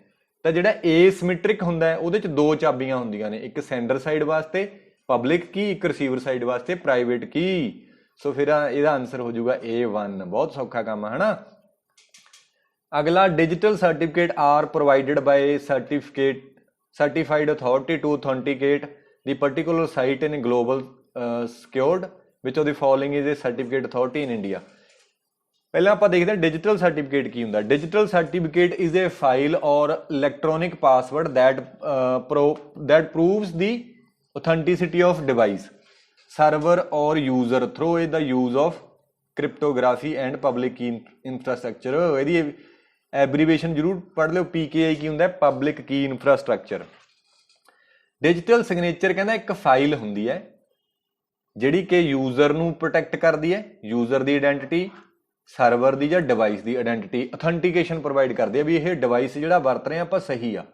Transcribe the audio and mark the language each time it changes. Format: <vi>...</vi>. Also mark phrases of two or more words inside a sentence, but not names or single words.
<pa>ਤਾਂ ਜਿਹੜਾ ਏਸਿਮੈਟ੍ਰਿਕ ਹੁੰਦਾ ਹੈ ਉਹਦੇ 'ਚ 2 ਚਾਬੀਆਂ ਹੁੰਦੀਆਂ ਨੇ, ਇੱਕ</pa> <en>sender side</en> <pa>ਵਾਸਤੇ</pa> <en>public key,</en> <pa>ਇੱਕ</pa> <en>receiver side</en> <pa>ਵਾਸਤੇ</pa> <en>private key.</en> <pa>ਸੋ ਫਿਰ ਇਹਦਾ ਆਨਸਰ ਹੋ ਜਾਊਗਾ A1। ਬਹੁਤ ਸੌਖਾ ਕੰਮ ਹੈ ਨਾ।</pa> <en>ਅਗਲਾ digital certificate are provided by certified authority to authenticate the particular site in global secured which of the following is a certificate authority in India।</en> <pa>ਪਹਿਲਾਂ ਆਪਾਂ ਦੇਖਦੇ ਹਾਂ</pa> <en>digital certificate</en> <pa>ਕੀ ਹੁੰਦਾ।</pa> <en>digital certificate is a file or electronic password that proves the authenticity of device, server or user through the use of cryptography and public key infrastructure।</en> <pa>ਇਹਦੀ ਐਬਰੀਵੇਸ਼ਨ ਜ਼ਰੂਰ ਪੜ੍ਹ ਲਿਓ, PKI ਕੀ ਹੁੰਦਾ,</pa> <en>public key infrastructure. digital signature</en> <pa>ਕਹਿੰਦਾ ਇੱਕ ਫਾਈਲ ਹੁੰਦੀ ਹੈ ਜਿਹੜੀ ਕਿ ਯੂਜ਼ਰ ਨੂੰ ਪ੍ਰੋਟੈਕਟ ਕਰਦੀ ਹੈ, ਯੂਜ਼ਰ ਦੀ ਆਇਡੈਂਟੀਟੀ, ਸਰਵਰ ਦੀ ਜਾਂ ਡਿਵਾਈਸ ਦੀ ਆਇਡੈਂਟੀਟੀ,</pa> <en>authentication provide</en> <pa>ਕਰਦੀ ਹੈ ਵੀ ਇਹ ਡਿਵਾਈਸ ਜਿਹੜਾ ਵਰਤ ਰਹੇ ਆਪਾਂ ਸਹੀ ਆ।</pa>